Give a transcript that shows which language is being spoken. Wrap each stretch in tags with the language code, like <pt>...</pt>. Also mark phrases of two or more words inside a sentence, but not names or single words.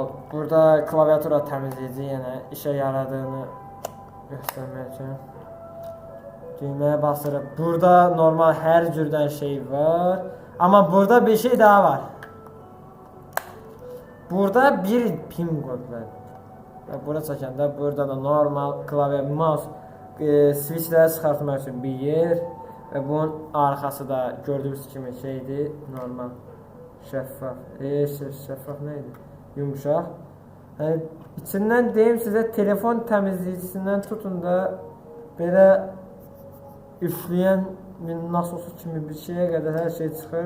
<tr>Burada klaviatura temizleyici yine işe yaradığını göstermek için. Düğmeye basırıp burada normal her türden şey var. Ama burada bir şey daha var. Burada bir pin koydular.</tr> <az>Burada çəkəndə burada da normal klavye, mouse, switchləri çıxartmaq üçün bir yer və bunun arxası da gördüyünüz kimi şeydir, normal şəffaf. Şəffaf nə idi? Yumuşaq. İçindən deyim sizə telefon təmizləyicisindən tutun da belə üfləyən nasosu kimi bir şeyə qədər hər şey çıxır.</az>